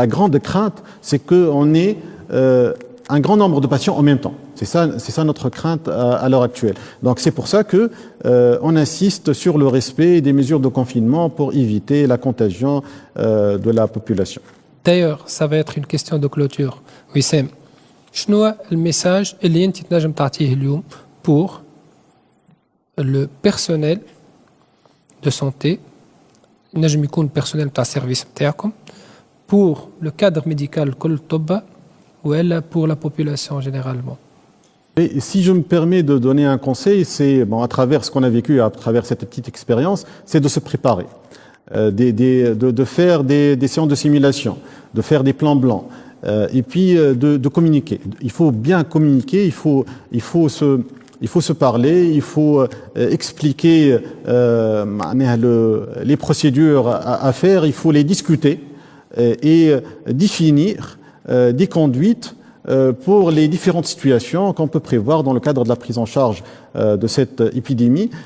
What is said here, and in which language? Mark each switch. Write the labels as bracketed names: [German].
[French] La grande crainte, c'est qu'on ait un grand nombre de patients en même temps. C'est ça notre crainte à l'heure actuelle. Donc c'est pour ça que on insiste sur le respect des mesures de confinement pour éviter la contagion de la population. D'ailleurs, ça va être une question de clôture. [Arabic] Wissem, شنو هو الميساج اللي انت تنجم تعطيه اليوم [French] pour le personnel de santé [Arabic] نجم يكون personnel تاع السيرفيس نتاعكم [French] pour le cadre médical [Arabic] كل الطب ولا [French] pour la population généralement? Et si je me permets de donner un conseil, c'est à travers ce qu'on a vécu, à travers cette petite expérience, c'est de se préparer, de faire des séances de simulation, de faire des plans blancs, et puis de communiquer. Il faut bien communiquer, il faut se parler, il faut expliquer les procédures à faire, il faut les discuter et définir des conduites pour les différentes situations qu'on peut prévoir dans le cadre de la prise en charge de cette épidémie.